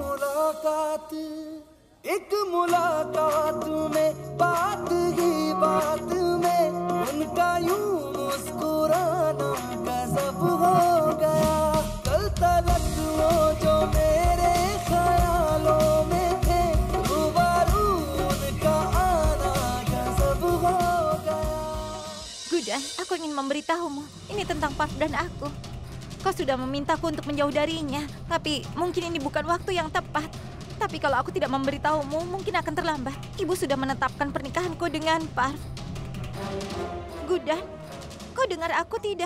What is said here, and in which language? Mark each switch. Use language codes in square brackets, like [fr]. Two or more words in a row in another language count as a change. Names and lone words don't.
[hi] मुलाकात में बात ही बात में उनका यूं मुस्कुराना गजब हो गया कल तलक वो जो मेरे ख्यालों में थे रूबरू उनका आना गजब हो गया. [id] Gudan, aku ingin memberitahumu. Ini tentang Parf dan aku. Kau sudah memintaku untuk menjauh darinya, tapi mungkin ini bukan waktu yang tepat. Tapi kalau aku tidak memberitahumu, mungkin akan terlambat. Ibu sudah menetapkan pernikahanku dengan Parf. Gudan, kau dengar aku tidak?